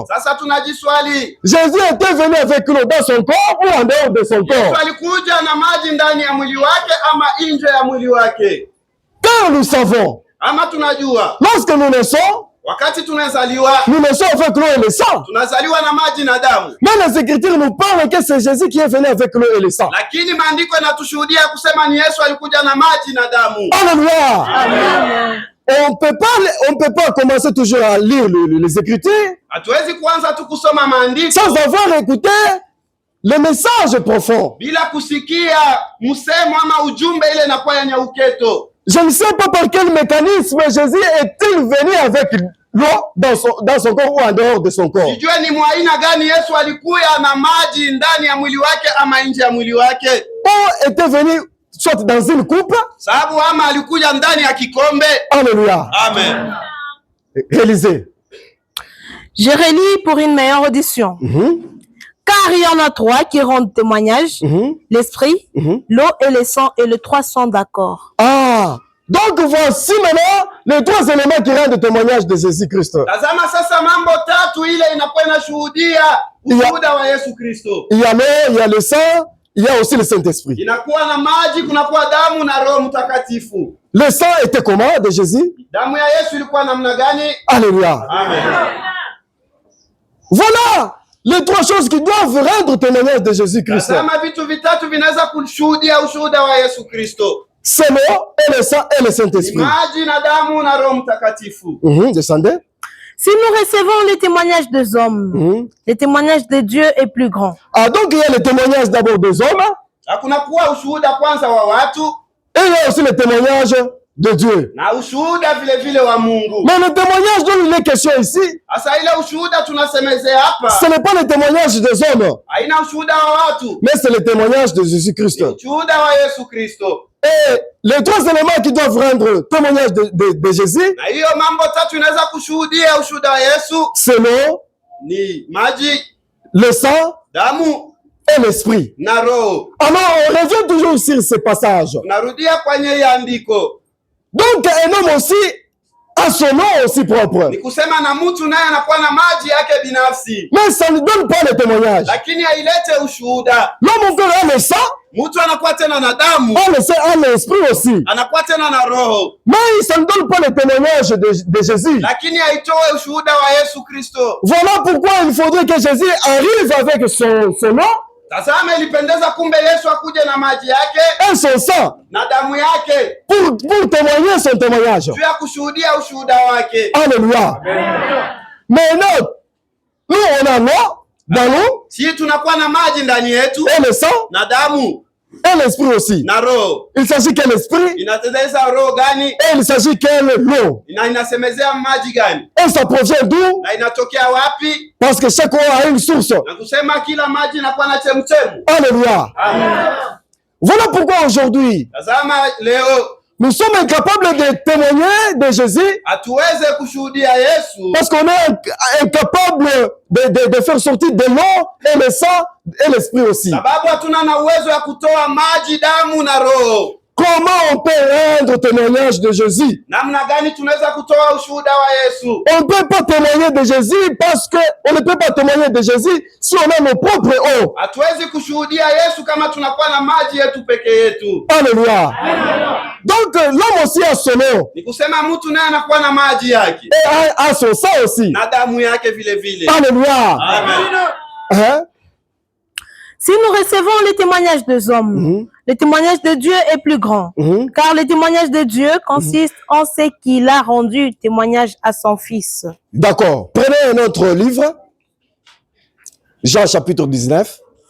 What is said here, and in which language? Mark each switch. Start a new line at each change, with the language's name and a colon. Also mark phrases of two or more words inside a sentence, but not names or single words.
Swahili: Sasa tunajiswali,
French: Jésus était venu avec l'eau dans son corps ou en dehors de son
Swahili: Yesu
French: corps?
Swahili: alikuja na maji ndani ya mwili wake ama nje ya mwili wake?
French: Car nous savons,
Swahili: Ama tunajua
French: lorsque nous naissons,
Swahili: wakati tunazaliwa,
French: nous naissons avec l'eau et le sang.
Swahili: tunazaliwa na maji na damu.
French: Mais les Écritures nous parlent que c'est Jésus qui est venu avec l'eau et le sang.
Swahili: Lakini maandiko yanatushuhudia kusema ni Yesu alikuja na maji na damu.
French: Alléluia. On peut pas commencer toujours à lire les Écritures
Swahili: Hatuwezi kuanza tu kusoma maandiko
French: sans avoir écouté le message profond.
Swahili: bila kusikia msemo ama ujumbe ile inakuwa yenye uketo.
French: Je ne sais pas par quel mécanisme Jésus est-il venu avec l'eau dans son corps ou en dehors de son corps.
Swahili: Sijue ni mwaina gani Yesu alikuya na maji ndani ya mwili wake ama nje ya mwili wake.
French: Ou était venu soit dans une coupe.
Swahili: Sababu ama alikuja ndani ya kikombe.
French: Alléluia. Amen. Réalisez. Je relis pour une meilleure audition. Car il y en a trois qui rendent témoignage, l'Esprit, l'eau et le sang, et les trois sont d'accord. Ah, donc voici maintenant les trois éléments qui rendent témoignage de Jésus-Christ.
Swahili: Tazama sasa mambo tatu ile inakuwa inashuhudia ushuhuda wa Yesu Kristo.
French: Il y a l'eau, il y a le sang, il y a aussi le Saint-Esprit.
Swahili: Inakuwa na maji, kunakuwa damu na Roho Mtakatifu.
French: Le sang était comment de Jésus?
Swahili: Damu ya Yesu ilikuwa namna gani?
French: Alléluia. Amen. Voilà les trois choses qui doivent rendre témoignage de Jésus-Christ.
Swahili: Tazama vitu vitatu vinaweza kushuhudia ushuhuda wa Yesu Kristo.
French: C'est l'eau et le sang et le Saint-Esprit.
Swahili: Maji na damu na Roho Mtakatifu.
French: Descendez. Si nous recevons les témoignages des hommes, le témoignage de Dieu est plus grand. Ah, donc il y a le témoignage d'abord des hommes.
Swahili: Kuna kuwa ushuhuda kwanza wa watu.
French: Et il y a aussi le témoignage de Dieu.
Swahili: Na ushuhuda vile vile wa Mungu.
French: Mais le témoignage dont il est question ici,
Swahili: asa ile ushuhuda tunasemezea hapa,
French: ce n'est pas le témoignage des hommes,
Swahili: haina ushuhuda wa watu,
French: mais c'est le témoignage de Jésus-Christ.
Swahili: Ushuhuda wa Yesu Kristo.
French: Et les trois éléments qui doivent rendre témoignage de Jésus,
Swahili: na hiyo mambo tatu inaweza kushuhudia ushuhuda wa Yesu,
French: c'est l'eau,
Swahili: ni maji,
French: le sang
Swahili: damu
French: et l'esprit.
Swahili: na roho.
French: Alors on revient toujours sur ce passage.
Swahili: Narudia kwenye andiko.
French: Donc un homme aussi a son nom aussi propre.
Swahili: Ni kusema na mtu naye anakuwa na maji yake binafsi.
French: Mais ça ne donne pas le témoignage.
Swahili: Lakini hailete ushuhuda.
French: L'homme encore a le sang,
Swahili: Mtu anakuwa tena na damu,
French: a le sang, a l'esprit aussi.
Swahili: anakuwa tena na roho.
French: Mais ça ne donne pas le témoignage de Jésus.
Swahili: Lakini haitoe ushuhuda wa Yesu Kristo.
French: Voilà pourquoi il faudrait que Jésus arrive avec son nom.
Swahili: Tazama, ilipendeza kumbe Yesu akuje na maji yake
French: et son sang
Swahili: na damu yake
French: pour témoigner son témoignage.
Swahili: juu ya kushuhudia ushuhuda wake.
French: Alléluia. Maintenant, nous on a l'eau dans nous,
Swahili: si tunakuwa na maji ndani yetu
French: et le sang
Swahili: na damu
French: et l'esprit aussi.
Swahili: na roho.
French: Il s'agit que l'esprit,
Swahili: Inatengeneza roho gani?
French: et il s'agit que l'eau.
Swahili: Inasemezea maji gani?
French: Et ça provient d'où?
Swahili: Na inatokea wapi?
French: Parce que chaque eau a une source.
Swahili: Na kusema kila maji inakuwa na chemchemu.
French: Alléluia. Voilà pourquoi aujourd'hui,
Swahili: Tazama leo
French: nous sommes incapables de témoigner de Jésus
Swahili: hatuweze kushuhudia Yesu
French: parce qu'on est incapable de faire sortir de l'eau et le sang et l'esprit aussi.
Swahili: sababu hatuna na uwezo ya kutoa maji, damu na roho.
French: Comment on peut rendre témoignage de Jésus?
Swahili: Namna gani tunaweza kutoa ushuhuda wa Yesu?
French: On ne peut pas témoigner de Jésus parce que on ne peut pas témoigner de Jésus si on a nos propres eaux.
Swahili: Hatuwezi kushuhudia Yesu kama tunakuwa na maji yetu peke yetu.
French: Alléluia. Donc l'homme aussi a son eau.
Swahili: Ni kusema mtu naye anakuwa na maji yake
French: Et a son sang aussi.
Swahili: na damu yake vile vile.
French: Alléluia. Amen. Hein? Si nous recevons les témoignages des hommes, le témoignage de Dieu est plus grand. Car le témoignage de Dieu consiste en ce qu'il a rendu témoignage à son Fils. D'accord. Prenez un autre livre. Jean chapitre 19.